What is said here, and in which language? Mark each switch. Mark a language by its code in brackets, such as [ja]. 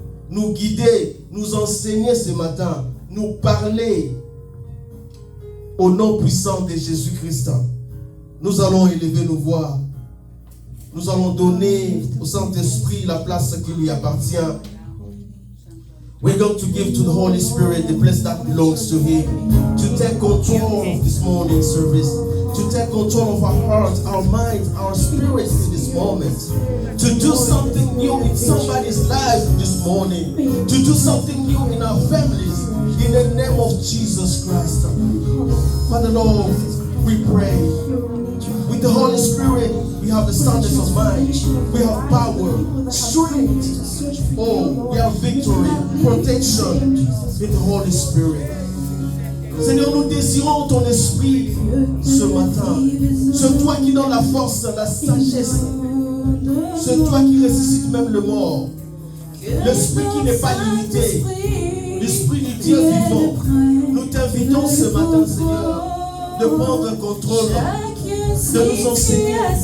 [fr] Nous guider, nous enseigner ce matin, nous parler au nom puissant de Jésus-Christ. Nous allons élever nos voix. Nous allons donner au Saint-Esprit la place qui lui appartient. [en] We're going to give to the Holy Spirit the place that belongs to Him. To take control of this morning service. To take control of our hearts, our minds, our spirits in this moment. To do something new in somebody's life this morning. To do something new in our families. In the name of Jesus Christ. Father Lord, we pray. With the Holy Spirit, we have the soundness of mind. We have power, strength. Oh, we have victory, protection in the Holy Spirit. [fr] Seigneur, nous désirons ton esprit ce matin. C'est toi qui donne la force, la sagesse. C'est toi qui ressuscite même le mort. L'esprit qui n'est pas limité. L'esprit du Dieu vivant. Nous t'invitons ce matin, Seigneur, de prendre contrôle, de nous enseigner.